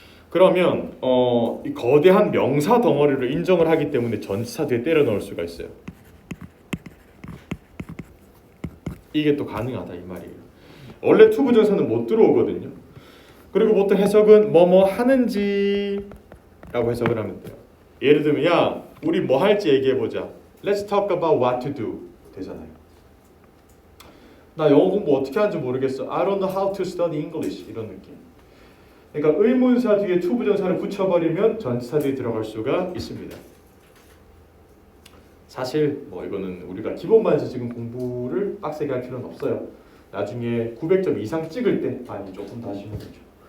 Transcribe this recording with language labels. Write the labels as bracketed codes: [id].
[ko] 그러면 이 거대한 명사 덩어리를 인정을 하기 때문에 전치사 뒤에 때려 넣을 수가 있어요. 이게 또 가능하다 이 말이에요. 원래 to 부정사는 못 들어오거든요. 그리고 보통 해석은 뭐뭐 하는지 라고 해석을 하면 돼요. 예를 들면 야 우리 뭐 할지 얘기해보자. [en] Let's talk about what to do [ko] 되잖아요. 나 영어 공부 어떻게 하는지 모르겠어. [en] I don't know how to study English [ko] 이런 느낌. 그러니까 의문사 뒤에 to 부정사를 붙여버리면 전치사 뒤에 들어갈 수가 있습니다. 사실 이거는 우리가 기본만 해서 지금 공부를 빡세게 할 필요는 없어요. 나중에 900점 이상 찍을 때 많이 조금 더 하시면 되죠.